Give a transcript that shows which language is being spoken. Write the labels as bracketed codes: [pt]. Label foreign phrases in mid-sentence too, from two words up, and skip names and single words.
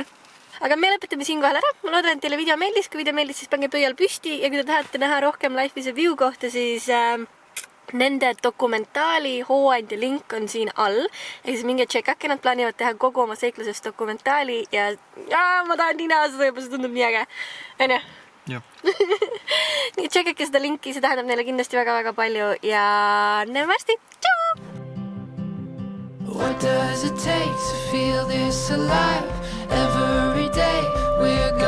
[et] Aga me lõpetame siin kohal ära. Ma loodan, et teile video meeldis. Kui video meeldis, siis pange pöial püsti ja kui te tahate näha rohkem Life is a View kohta, siis nende dokumentaali hooaja link on siin all. Ja siis minge tšekake, nad plaanivad teha kogu oma seiklusest dokumentaali ja ma tahan nii näha seda juba, see tundub nii äge. Aine? Jah. Nii tšekake seda linki, see tähendab neile kindlasti väga-väga palju ja näeme varsti. Tšau! [en] What does it take to feel this alive? Every day we're